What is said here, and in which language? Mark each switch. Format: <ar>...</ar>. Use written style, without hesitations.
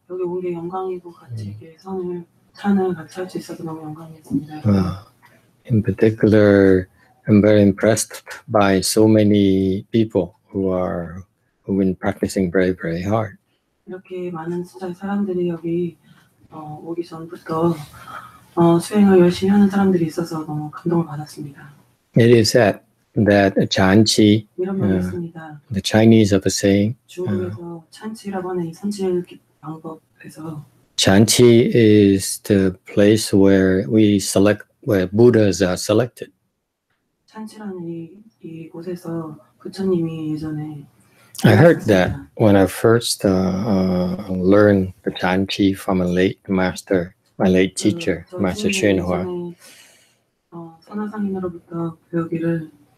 <ko>여기 온 게 영광이고 같이 이렇게 찬을 같이 할 수 있어서 너무 영광이었습니다.</ko> <en>In particular, I'm very impressed by so many people who've been practicing very, very hard.</en> <ko>이렇게 많은 숫자의 사람들이 여기 오기 전부터 수행을 열심히 하는 사람들이 있어서 너무 감동을 받았습니다.</ko> <en>It is said that Chanchi,</en> <ko>이런 말이 있습니다.</ko> <en>the Chinese have a saying.</en> <ko>중국에서 찬치라고 하는 이 선칠 방법에서</ko> <en>Chanchi is the place where Buddhas are selected.</en> <ko>찬치라는 이 곳에서 부처님이 예전에</ko> <en>I heard that when I first learned the Chanchi from my late teacher, Master YongHua.</en> <ko>선화상인으로부터 배우기를</ko>